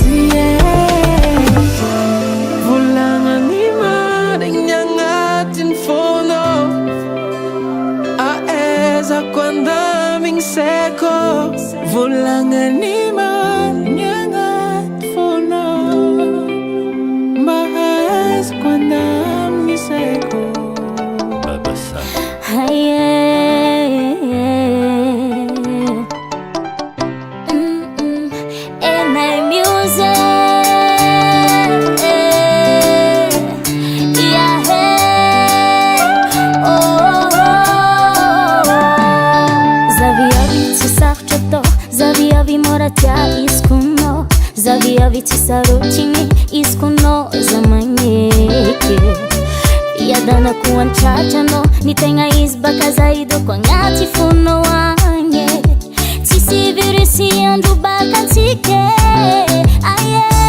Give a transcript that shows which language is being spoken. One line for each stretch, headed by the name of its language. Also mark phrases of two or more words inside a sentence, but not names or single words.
Malagasy: volagna ny marigny agnatin'ny fônao aezako andamigny saiko volagna ny marigny agnaty fônao mahaezako andamigny saiko
English: And my music, yeah,
Malagasy: zaviavy tsy sarotra atao zaviavy mora tia izy konao zaviavy tsy sarotigny izy konao za magneky iadanako antratra ny tegna izy baka zaidoko agnaty fonao agny tsisy virusy andro baka antsika aye